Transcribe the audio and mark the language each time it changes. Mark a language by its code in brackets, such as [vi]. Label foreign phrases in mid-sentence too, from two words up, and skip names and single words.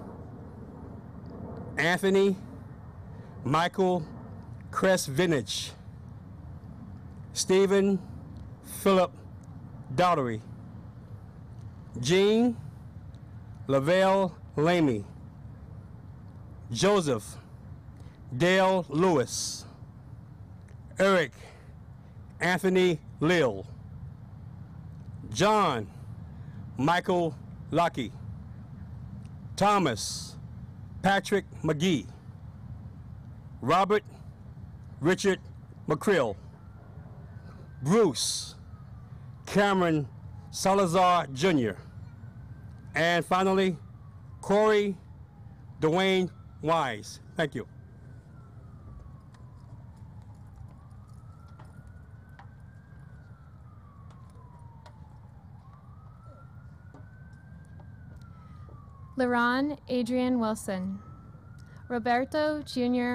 [en] Anthony Michael Cress Vintage, Stephen Philip Daughtery, Jean Lavelle Lamy, Joseph Dale Lewis, Eric Anthony Lill, John Michael Lucky, Thomas Patrick McGee, Robert Richard McCrill, Bruce Cameron Salazar Jr., and finally, Corey Dwayne Wise. Thank you. LaRon Adrian Wilson, Roberto Jr.